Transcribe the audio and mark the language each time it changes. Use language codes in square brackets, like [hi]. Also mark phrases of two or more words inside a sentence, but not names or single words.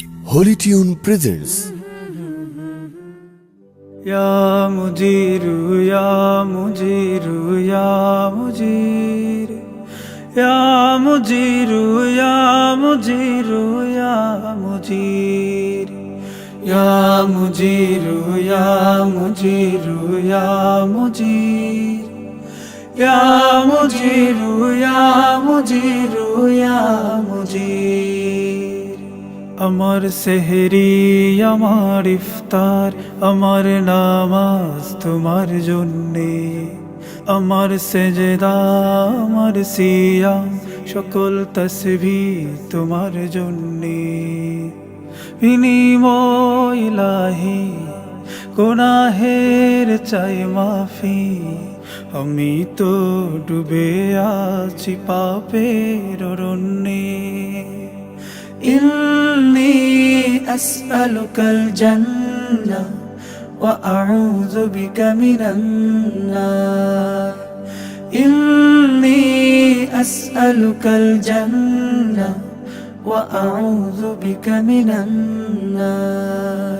[en] Holy Tune presents [ar] يا مجير، يا مجير، يا مجير، يا مجير، يا مجير، يا مجير، يا مجير، يا مجير، يا مجير، يا مجير، يا مجير، يا مجير. [bn] আমার সেহরি আমার ইফতার আমার নামাজ তোমার জন্যে, আমার সেজদা আমার সিয়াম সকল তসবিহ তোমার জন্যে। বিনিময় ইলাহি গুনাহের চাই মাফি, আমি তো ডুবে আছি পাপের অরণ্যে। [ar] إني أسألك الجنة وأعوذ بك من النار. إني أسألك الجنة وأعوذ بك من النار.